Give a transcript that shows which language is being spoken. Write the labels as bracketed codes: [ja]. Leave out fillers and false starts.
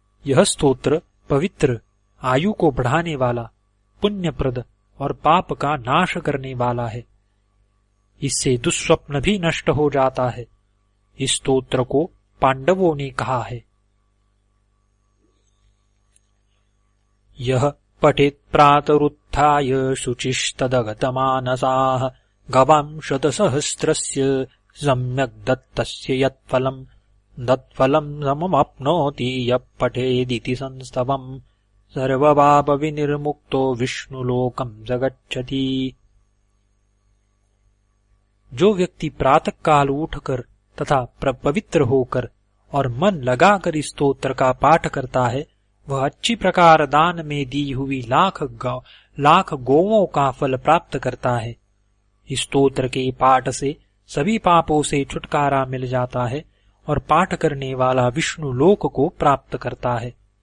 [hi] यह स्तोत्र पवित्र, आयु को बढ़ाने वाला, पुण्यप्रद और पाप का नाश करने वाला है। इससे दुःस्वप्न भी नष्ट हो जाता है। इस स्तोत्र को पांडवों ने कहा है। [sa] यह पठेत् प्रातरुत्थाय शुचिस्तदगतमानसाः गवां शतसहस्रस्य सम्यक् दत्तस्य यत्फलम् सममाप्नोति यः पठेदिति संस्तवम् सर्वपापविनिर्मुक्तो विष्णुलोकं स गच्छति। [hi] जो व्यक्ति प्रातः काल उठकर तथा पवित्र होकर और मन लगाकर इस स्तोत्र का पाठ करता है, वह अच्छी प्रकार दान में दी हुई लाख गौओं का फल प्राप्त करता है। इस स्तोत्र के पाठ से सभी पापों से छुटकारा मिल जाता है और पाठ करने वाला विष्णु लोक को प्राप्त करता है।